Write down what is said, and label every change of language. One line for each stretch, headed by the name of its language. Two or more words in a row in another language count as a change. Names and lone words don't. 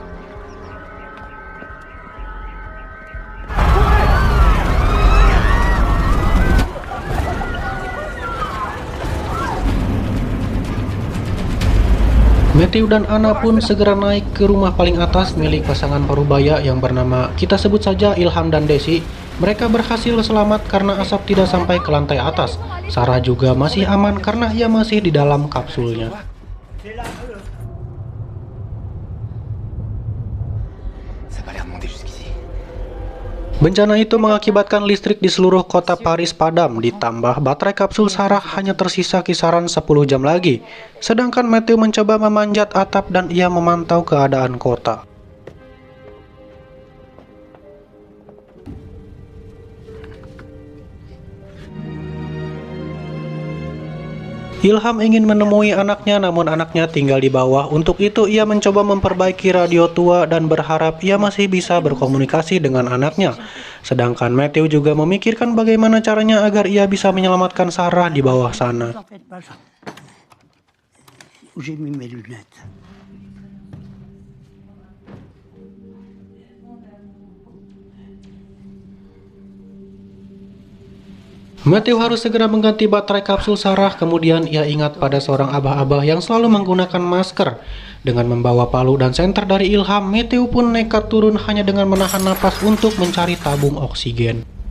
Indonesian: Matthew dan Anna pun segera naik ke rumah paling atas milik pasangan parubaya yang bernama, kita sebut saja Ilham dan Desi. Mereka berhasil selamat karena asap tidak sampai ke lantai atas. Sarah juga masih aman karena ia masih di dalam kapsulnya.
French: Ça a pas l'air de monter jusqu'ici.
Indonesian: Bencana itu mengakibatkan listrik di seluruh kota Paris padam, ditambah baterai kapsul Sarah hanya tersisa kisaran 10 jam lagi. Sedangkan Matthew mencoba memanjat atap dan ia memantau keadaan kota. Ilham ingin menemui anaknya, namun anaknya tinggal di bawah. Untuk itu ia mencoba memperbaiki radio tua dan berharap ia masih bisa berkomunikasi dengan anaknya. Sedangkan Matthew juga memikirkan bagaimana caranya agar ia bisa menyelamatkan Sarah di bawah sana.
French: J'ai mis mes lunettes.
Indonesian: Matthew harus segera mengganti baterai kapsul Sarah, kemudian ia ingat pada seorang abah-abah yang selalu menggunakan masker. Dengan membawa palu dan senter dari Ilham, Matthew pun nekat turun hanya dengan menahan napas untuk mencari tabung oksigen.